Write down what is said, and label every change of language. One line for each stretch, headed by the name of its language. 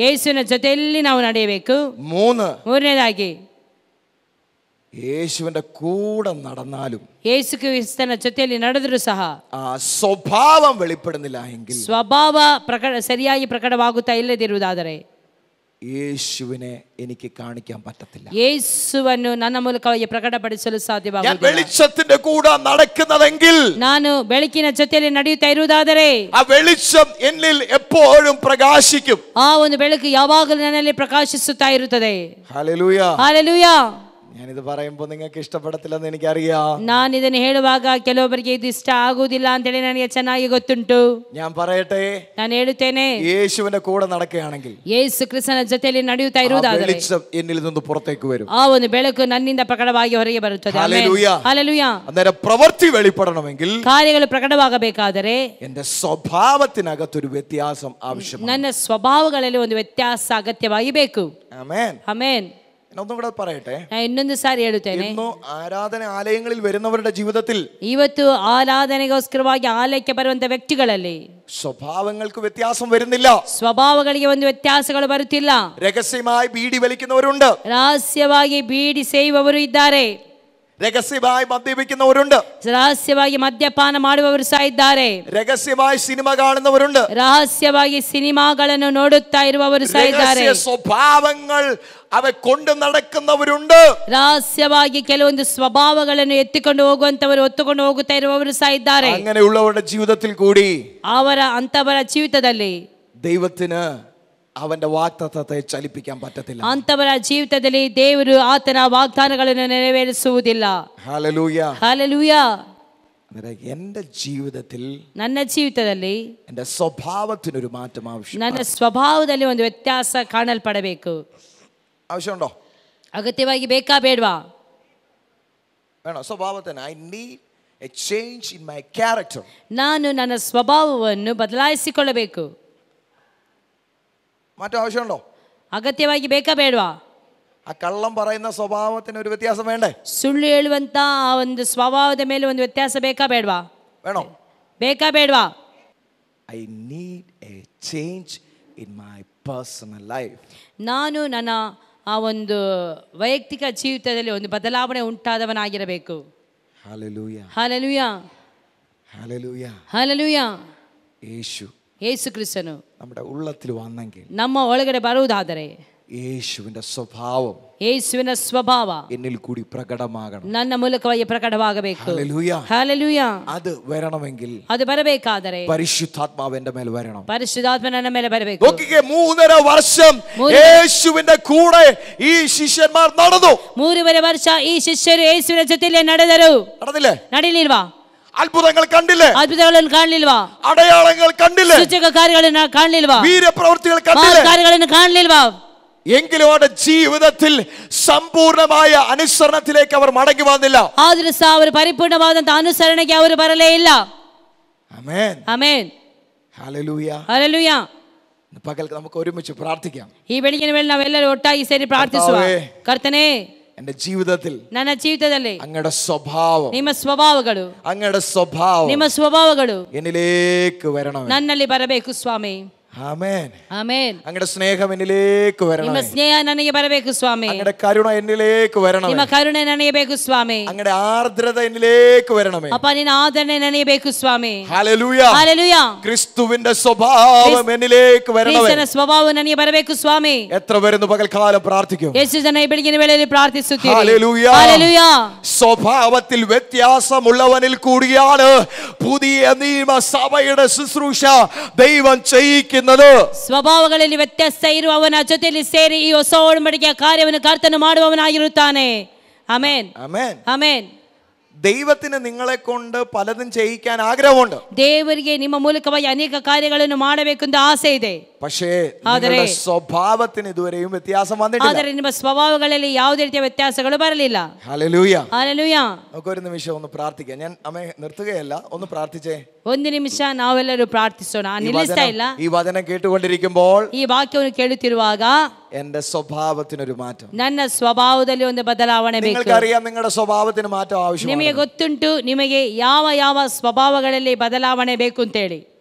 Kannada: ಯೇಸುವಿನ ಜೊತೆಯಲ್ಲಿ ನಾವು ನಡೆಯಬೇಕು. ಮೂರನೇದಾಗಿ
Malayalam: യേശുവിന്റെ കൂടെ നടന്നാലും,
Kannada: ಯೇಸು ಕ್ರಿಸ್ತನ ಜೊತೆಯಲ್ಲಿ ನಡೆದರೂ ಸಹ
Malayalam: സ്വഭാവം വെളിപ്പെടുന്നില്ല എങ്കിൽ,
Kannada: ಸ್ವಭಾವ ಸರಿಯಾಗಿ ಪ್ರಕಟವಾಗುತ್ತಾ ಇಲ್ಲದಿರುವುದಾದರೆ
Malayalam: യേശുവിനെ എനിക്ക് കാണിക്കാൻ പറ്റത്തില്ല.
Kannada: ಯೇಸುವನ್ನು ನನ್ನ ಮೂಲಕವಾಗಿ ಪ್ರಕಟಪಡಿಸಲು ಸಾಧ್ಯವಾಗುವುದಿಲ್ಲ.
Malayalam: വെളിച്ചത്തിന്റെ കൂടെ നടക്കുന്നതെങ്കിൽ,
Kannada: ನಾನು ಬೆಳಕಿನ ಜೊತೆಯಲ್ಲಿ ನಡೆಯುತ್ತಾ ಇರುವುದಾದರೆ
Malayalam: ಆ വെളിച്ചം എന്നിൽ എപ്പോഴും പ്രകാശിക്കും.
Kannada: ಆ ಒಂದು ಬೆಳಕು ಯಾವಾಗಲೂ ನನ್ನಲ್ಲಿ ಪ್ರಕಾಶಿಸುತ್ತಾ ಇರುತ್ತದೆ.
Malayalam: Hallelujah,
Kannada: hallelujah.
Malayalam: ഞാനിത് പറയുമ്പോൾ നിങ്ങൾക്ക് ഇഷ്ടപ്പെടത്തില്ലെന്ന് എനിക്കറിയാം.
Kannada: ನಾನು ಇದನ್ನು ಹೇಳುವಾಗ ಕೆಲವೊಬ್ಬರಿಗೆ ಇದು ಇಷ್ಟ ಆಗುವುದಿಲ್ಲ ಅಂತೇಳಿ ನನಗೆ ಚೆನ್ನಾಗಿ ಗೊತ್ತುಂಟು.
Malayalam: ഞാൻ പറയട്ടെ,
Kannada: ನಾನು ಹೇಳುತ್ತೇನೆ,
Malayalam: യേശുവിന്റെ കൂടെ നടക്കുകയാണെങ്കിൽ,
Kannada: ಯೇಸು ಕ್ರಿಸ್ತನ ಜೊತೆಯಲ್ಲಿ ನಡೆಯುತ್ತಾ ಇರುವುದಾದರೆ
Malayalam: വെളിച്ചം എന്നിൽ നിന്ന് പുറത്തേക്ക് വരും.
Kannada: ಆ ಒಂದು ಬೆಳಕು ನನ್ನಿಂದ ಪ್ರಕಟವಾಗಿ ಹೊರಗೆ ಬರುತ್ತದೆ.
Malayalam: Hallelujah,
Kannada: hallelujah.
Malayalam: അന്നേരം പ്രവൃത്തി വെളിപ്പെടണമെങ്കിൽ,
Kannada: ಕಾರ್ಯಗಳು ಪ್ರಕಟವಾಗಬೇಕಾದರೆ
Malayalam: എന്റെ സ്വഭാവത്തിനകത്തൊരു വ്യത്യാസം ആവശ്യമാണ്.
Kannada: ನನ್ನ ಸ್ವಭಾವಗಳಲ್ಲಿ ಒಂದು ವ್ಯತ್ಯಾಸ ಅಗತ್ಯವಾಗಿ ಬೇಕು.
Malayalam: ആമേൻ,
Kannada: ಆಮೆನ್.
Malayalam: ഒന്നും കൂടെ പറയട്ടെ,
Kannada: ಇನ್ನೊಂದು ಸಾರಿ ಹೇಳುತ್ತೇನೆ.
Malayalam: ഇന്ന് ആരാധന ആലയങ്ങളിൽ വരുന്നവരുടെ ജീവിതത്തിൽ,
Kannada: ಇವತ್ತು ಆರಾಧನೆಗೋಸ್ಕರವಾಗಿ ಆಲಯಕ್ಕೆ ಬರುವಂತ ವ್ಯಕ್ತಿಗಳಲ್ಲಿ
Malayalam: സ്വഭാവങ്ങൾക്ക് വ്യത്യാസം വരുന്നില്ല.
Kannada: ಸ್ವಭಾವಗಳಿಗೆ ಒಂದು ವ್ಯತ್ಯಾಸಗಳು ಬರುತ್ತಿಲ್ಲ.
Malayalam: രഹസ്യമായി ബീഡി വലിക്കുന്നവരുണ്ട്,
Kannada: ರಹಸ್ಯವಾಗಿ ಬೀಡಿ ಸೇಯುವವರು ಇದ್ದಾರೆ,
Malayalam: രഹസ്യമായി മദ്യപിക്കുന്നവരുണ്ട്,
Kannada: ರಹಸ್ಯವಾಗಿ ಮದ್ಯಪಾನ ಮಾಡುವವರು ಸಹ ಇದ್ದಾರೆ,
Malayalam: രഹസ്യമായി സിനിമ കാണുന്നവരുണ്ട്,
Kannada: ರಹಸ್ಯವಾಗಿ ಸಿನಿಮಾಗಳನ್ನು ನೋಡುತ್ತಾ ಇರುವವರು ಸಹ ಇದ್ದಾರೆ,
Malayalam: സ്വഭാവങ്ങൾ അവ കൊണ്ട് നടക്കുന്നവരുണ്ട്,
Kannada: ರಹಸ್ಯವಾಗಿ ಕೆಲವೊಂದು ಸ್ವಭಾವಗಳನ್ನು ಎತ್ತಿಕೊಂಡು ಹೋಗುವಂತವರು ಹೊತ್ತುಕೊಂಡು ಹೋಗುತ್ತಾ ಇರುವವರು ಸಹ ಇದ್ದಾರೆ.
Malayalam: അങ്ങനെയുള്ളവരുടെ ജീവിതത്തിൽ കൂടി
Kannada: ಅಂತವರ ಜೀವಿತದಲ್ಲಿ
Malayalam: ദൈവത്തിന് അവന്റെ വാഗ്ദത്തത്തെ ചലിപ്പിക്കാൻ പറ്റത്തില്ല.
Kannada: ಅಂತವರ ಜೀವಿತದಲ್ಲಿ ದೇವರು ಆತನ ವಾಗ್ದಾನಗಳನ್ನು ನೆರವೇರಿಸುವುದಿಲ್ಲ.
Malayalam: ഹല്ലേലൂയ.
Kannada: ಹಲ್ಲೆಲೂಯ.
Malayalam: എന്റെ ജീവിതത്തിൽ,
Kannada: ನನ್ನ ಜೀವಿತದಲ್ಲಿ,
Malayalam: എന്റെ സ്വഭാവത്തിനൊരു മാറ്റം ആവശ്യം.
Kannada: ನನ್ನ ಸ್ವಭಾವದಲ್ಲಿ ಒಂದು ವ್ಯತ್ಯಾಸ ಕಾಣಲ್ಪಡಬೇಕು.
Malayalam: ആവശ്യമുണ്ടോ?
Kannada: ಅಗತ್ಯವಾಗಿ ಬೇಕಾ ಬೇಡವಾ?
Malayalam: വേണോ? സ്വഭാവത്തിന്
English: I need a change in my character.
Kannada: ನಾನು ನನ್ನ ಸ್ವಭಾವವನ್ನು ಬದಲಾಯಿಸಿಕೊಳ್ಳಬೇಕು.
Malayalam: മാറ്റം ആവശ്യമുണ്ടോ?
Kannada: ಅಗತ್ಯವಾಗಿ ಬೇಕಾ ಬೇಡವಾ?
Malayalam: ആ കള്ളം പറയുന്ന സ്വഭാവത്തിന് ഒരു വ്യത്യാസം വേണ്ടേ?
Kannada: ಸುಳ್ಳು ಹೇಳುವಂತ ಆ ಒಂದು ಸ್ವಭಾವದ ಮೇಲೆ ಒಂದು ವ್ಯತ್ಯಾಸ ಬೇಕಾ ಬೇಡವಾ?
Malayalam: വേണോ?
Kannada: ಬೇಕಾ ಬೇಡವಾ?
English: I need a change in my personal life.
Kannada: ನಾನು ನನ್ನ ಆ ಒಂದು ವೈಯಕ್ತಿಕ ಜೀವಿತದಲ್ಲಿ ಒಂದು ಬದಲಾವಣೆ ಉಂಟಾದವನಾಗಿರಬೇಕು.
Malayalam: ഹല്ലേലൂയ.
Kannada: ಹಲ್ಲೆಲೂಯ.
Malayalam: ഹല്ലേലൂയ.
Kannada: ಹಲ್ಲೆಲೂಯ.
Malayalam: യേശു
Kannada: ಕ್ರಿಸ್ತನು
Malayalam: നമ്മുടെ ഉള്ളത്തിൽ വന്നെങ്കിൽ,
Kannada: ನಮ್ಮ ಒಳಗಡೆ ಬರುವುದಾದರೆ,
Malayalam: യേശുവിന്റെ സ്വഭാവം
Kannada: ಯೇಸುವಿನ ಸ್ವಭಾವ
Malayalam: എന്നിൽ കൂടി പ്രകടമാകണം.
Kannada: ನನ್ನ ಮೂಲಕವಾಗಿ ಪ್ರಕಟವಾಗಬೇಕು.
Malayalam: ഹല്ലേലൂയ.
Kannada: ಹಲ್ಲೆಲೂಯ.
Malayalam: അത് വരണമെങ്കിൽ
Kannada: ಅದು ಬರಬೇಕಾದರೆ
Malayalam: പരിശുദ്ധാത്മാവ് എൻ്റെ മേൽ വരണം.
Kannada: ಪರಿಶುದ್ಧಾತ್ಮ ನನ್ನ ಮೇಲೆ ಬರಬೇಕು.
Malayalam: നോക്കിക്കേ, 3.5 വർഷം യേശുവിന്റെ കൂടെ ഈ ശിഷ്യന്മാർ നടന്നു.
Kannada: 3.5 ವರ್ಷ ಈ ಶಿಷ್ಯರು ಯೇಸುವಿನ ಜೊತೆಯಲ್ಲಿ ನಡೆದರು.
Malayalam: നടന്നില്ലേ?
Kannada: ನಡೀಲಿಲ್ವಾ?
Malayalam: അത്ഭുതങ്ങൾ കണ്ടില്ലേ?
Kannada: ಅದ್ಭುತಗಳನ್ನು ಕಾಣಲಿಲ್ವಾ?
Malayalam: അടയാളങ്ങൾ കണ്ടില്ലേ?
Kannada: ಸೂಚಕ ಕಾರ್ಯಗಳನ್ನು ಕಾಣಲಿಲ್ವಾ?
Malayalam: വീരപ്രവൃത്തികൾ കണ്ടില്ലേ?
Kannada: ಕಾರ್ಯಗಳನ್ನು ಕಾಣಲಿಲ್ವಾ?
Malayalam: എങ്കിലും അവരുടെ ജീവിതത്തിൽ സമ്പൂർണമായ അനുസരണത്തിലേക്ക് അവർ മടങ്ങി വന്നില്ല.
Kannada: ಆದರೂ ಸಹ ಅವರು ಪರಿಪೂರ್ಣವಾದಂತ ಅನುಸರಣೆಗೆ ಅವರು ಬರಲೇ ಇಲ್ಲ.
Malayalam: ആമേൻ.
Kannada: ಆಮೆನ್.
Malayalam: ഹല്ലേലൂയ.
Kannada: ಹಲ್ಲೆಲೂಯ.
Malayalam: പകൽ നമുക്ക് ഒരുമിച്ച് പ്രാർത്ഥിക്കാം.
Kannada: ಈ ಬೆಳಗಿನ ವೇಳೆ ನಾವೆಲ್ಲರೂ ಒಟ್ಟಾಗಿ ಸೇರಿ ಪ್ರಾರ್ಥಿಸುವ. ಕರ್ತನೇ,
Malayalam: എന്റെ ജീവിതത്തിൽ,
Kannada: ನನ್ನ ಜೀವಿತದಲ್ಲಿ
Malayalam: അങ്ങയുടെ സ്വഭാവം,
Kannada: ನಿಮ್ಮ ಸ್ವಭಾವಗಳು,
Malayalam: അങ്ങയുടെ സ്വഭാവം
Kannada: ನಿಮ್ಮ ಸ್ವಭಾವಗಳು
Malayalam: എന്നിലേക്ക് വരണം.
Kannada: ನನ್ನಲ್ಲಿ ಬರಬೇಕು ಸ್ವಾಮಿ.
Malayalam: ആമേൻ.
Kannada: ಆಮೆನ್.
Malayalam: അങ്ങയുടെ സ്നേഹം എന്നിലേക്ക് വരണം.
Kannada: ನಿಮ್ಮ ಸ್ನೇಹ ನನಗೆ ಬರಬೇಕು ಸ್ವಾಮಿ.
Malayalam: അങ്ങയുടെ കരുണ എന്നിലേക്ക് വരണം.
Kannada: ನಿಮ್ಮ ಕರುಣೆ ನನಗೆ ಬೇಕು ಸ್ವಾಮಿ.
Malayalam: അങ്ങയുടെ ആർദ്രത എന്നിലേക്ക് വരണമേ.
Kannada: ಅಪ್ಪ, ನಿನ್ನ ಆದರಣೆ ನನಗೆ ಬೇಕು ಸ್ವಾಮಿ.
Malayalam: ഹല്ലേലൂയ.
Kannada: ಹಲ್ಲೆಲೂಯ.
Malayalam: ക്രിസ്തുവിന്റെ സ്വഭാവം എന്നിലേക്ക് വരണമേ.
Kannada: ಕ್ರಿಸ್ತನ ಸ್ವಭಾವ ನನಗೆ ಬರಬೇಕು ಸ್ವಾಮಿ.
Malayalam: എത്ര വരുന്നു പകൽക്കാലം പ്രാർത്ഥിക്കും?
Kannada: ಎಷ್ಟು ಜನ ಈ ಬೆಳಗಿನ ವೇಳೆಯಲ್ಲಿ ಪ್ರಾರ್ಥಿಸುತ್ತೀರಿ?
Malayalam: ഹല്ലേലൂയ. ഹല്ലേലൂയ. സ്വഭാവത്തിൽ വ്യത്യാസമുള്ളവനിൽ കൂടിയാണ് പുതിയ നിയമസഭയുടെ ശുശ്രൂഷ ദൈവം ചെയ്യിക്കുന്നത്.
Kannada: ಸ್ವಭಾವಗಳಲ್ಲಿ ವ್ಯತ್ಯಾಸ ಇರುವವನ ಜೊತೆಯಲ್ಲಿ ಸೇರಿ ಈ ಹೊಸ ಒಡಂಬಡಿಕೆಯ ಕಾರ್ಯವನ್ನು ಕರ್ತನು ಮಾಡುವವನಾಗಿರುತ್ತಾನೆ. ಆಮೆನ್.
Malayalam: ആമേൻ.
Kannada: ಆಮೆನ್.
Malayalam: ദൈവത്തിന് നിങ്ങളെ കൊണ്ട് പലതും ചെയ്യിക്കാൻ ആഗ്രഹമുണ്ട്.
Kannada: ದೇವರಿಗೆ ನಿಮ್ಮ ಮೂಲಕವಾಗಿ ಅನೇಕ ಕಾರ್ಯಗಳನ್ನು ಮಾಡಬೇಕೆಂದ ಆಸೆ ಇದೆ.
Malayalam: പക്ഷേ നിങ്ങളുടെ സ്വഭാവത്തിന് ഇതുവരെയും വ്യത്യാസം വന്നിട്ടില്ല.
Kannada: ಆದರೆ ನಿಮ್ಮ ಸ್ವಭಾವಗಳಲ್ಲಿ ಯಾವುದೇ ರೀತಿಯ ವ್ಯತ್ಯಾಸಗಳು ಬರಲಿಲ್ಲ.
Malayalam: ഹല്ലേലൂയ.
Kannada: ಹಲ್ಲೆಲೂಯ.
Malayalam: നമുക്കൊരു നിമിഷം ഒന്ന് പ്രാർത്ഥിക്കാം. ഞാൻ അമ്മേ നിർത്തുകയല്ല, ഒന്ന് പ്രാർത്ഥിച്ചേ.
Kannada: ಒಂದು ನಿಮಿಷ ನಾವೆಲ್ಲರೂ ಪ್ರಾರ್ಥಿಸೋಣ. ನಿಲ್ಲಿಸ್ತಾ ಇಲ್ಲ.
Malayalam: ഈ വചനം കേട്ടുകൊണ്ടിരിക്കുമ്പോൾ
Kannada: ಈ ವಾಕ್ಯವನ್ನು ಕೇಳುತ್ತಿರುವಾಗ
Malayalam: എന്റെ സ്വഭാവത്തിനൊരു മാറ്റം,
Kannada: ನನ್ನ ಸ್ವಭಾವದಲ್ಲಿ ಒಂದು ಬದಲಾವಣೆ ಬೇಕು.
Malayalam: നിങ്ങൾക്കറിയാം നിങ്ങളുടെ സ്വഭാവത്തിന് മാറ്റം ആവശ്യമാണ്.
Kannada: ನಿಮಗೆ ಗೊತ್ತುಂಟು ನಿಮಗೆ ಯಾವ ಯಾವ ಸ್ವಭಾವಗಳಲ್ಲಿ ಬದಲಾವಣೆ ಬೇಕು ಅಂತೇಳಿ,